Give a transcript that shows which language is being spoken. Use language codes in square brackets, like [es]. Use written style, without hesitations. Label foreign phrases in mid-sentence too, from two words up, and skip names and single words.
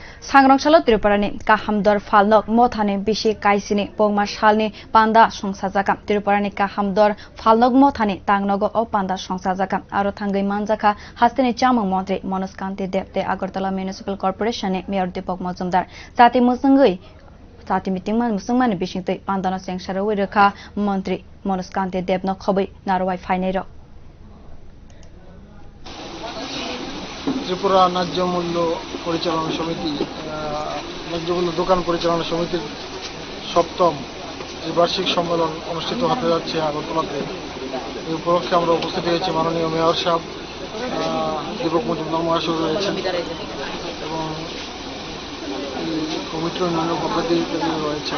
[trp] सांग्रांसालो त्रिपुरानि काहामदर फालनक मथानि बिसि काइसिनि पौमा सालनि पान्दा संसाजाका त्रिपुरानि काहामदर फालनक मथानि तांनगो ओ पान्दा संसाजाका आरो थांगै मानजाखा हास्तिनि चामंग मन्त्री मनोज कान्ति देबते आगरतला [en] municipal corporationni [trp] मेयर दीपक मजुमदार जाति मुसंगै जाति मिटिंग मुसंमानि बिसिंतै पान्दानो सेंसारो रखा मन्त्री मनोज कान्ति देबनो खबै नारवाय फाइनेरो [bn] त्रिपुरा ন্যায্য মূল্য পরিচালনা সমিতি ন্যায্য মূল্য দোকান পরিচালনা সমিতির সপ্তম যে বার্ষিক সম্মেলন অনুষ্ঠিত হতে যাচ্ছে আগরতলাতে। এই উপলক্ষে আমরা উপস্থিত হয়েছি। মাননীয় মেয়র সাহেব দীপক মজুমদার মহাশয় রয়েছেন এবং কমিটির অন্যান্য পদ্ধতি রয়েছেন।